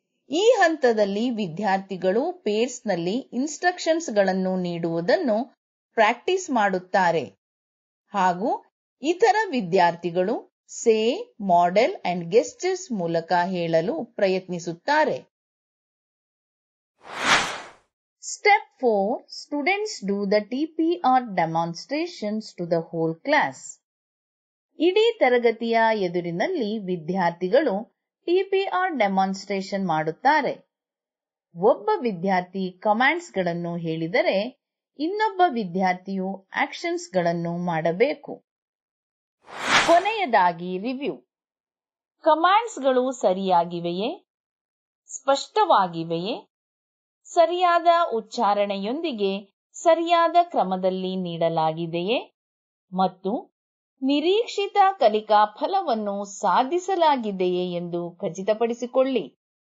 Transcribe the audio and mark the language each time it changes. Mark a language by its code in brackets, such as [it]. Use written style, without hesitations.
[kn] ಈ ಹಂತದಲ್ಲಿ ವಿದ್ಯಾರ್ಥಿಗಳು ಪೇರ್ಸ್ನಲ್ಲಿ ಇನ್ಸ್ಟ್ರಕ್ಷನ್ಸ್ಗಳನ್ನು ನೀಡುವುದನ್ನು ಪ್ರಾಕ್ಟೀಸ್ ಮಾಡುತ್ತಾರೆ ಹಾಗೂ ಇತರ ವಿದ್ಯಾರ್ಥಿಗಳು ಸೇ, ಮಾಡೆಲ್ ಅಂಡ್ ಗೆಸ್ಚರ್ಸ್ ಮೂಲಕ ಹೇಳಲು ಪ್ರಯತ್ನಿಸುತ್ತಾರೆ. [en] Step 4. Students do the TPR demonstrations to the whole class. [kn] ಇಡೀ ತರಗತಿಯ ಎದುರಿನಲ್ಲಿ ವಿದ್ಯಾರ್ಥಿಗಳು ಟಿಪಿಆರ್ ಡೆಮಾನ್ಸ್ಟ್ರೇಷನ್ ಮಾಡುತ್ತಾರೆ. ಒಬ್ಬ ವಿದ್ಯಾರ್ಥಿ ಕಮಾಂಡ್ಸ್ ಗಳನ್ನು ಹೇಳಿದರೆ ಇನ್ನೊಬ್ಬ ವಿದ್ಯಾರ್ಥಿಯು ಆಕ್ಷನ್ಸ್ ಗಳನ್ನು ಮಾಡಬೇಕು. ಕೊನೆಯದಾಗಿ ರಿವ್ಯೂ. ಕಮಾಂಡ್ಸ್ ಗಳು ಸರಿಯಾಗಿವೆಯೇ, ಸ್ಪಷ್ಟವಾಗಿವೆಯೇ, ಸರಿಯಾದ ಉಚ್ಚಾರಣೆಯೊಂದಿಗೆ ಸರಿಯಾದ ಕ್ರಮದಲ್ಲಿ ನೀಡಲಾಗಿದೆಯೇ ಮತ್ತು ನಿರೀಕ್ಷಿತ ಕಲಿಕಾ ಫಲವನ್ನು ಸಾಧಿಸಲಾಗಿದೆಯೇ ಎಂದು ಖಚಿತಪಡಿಸಿಕೊಳ್ಳಿ.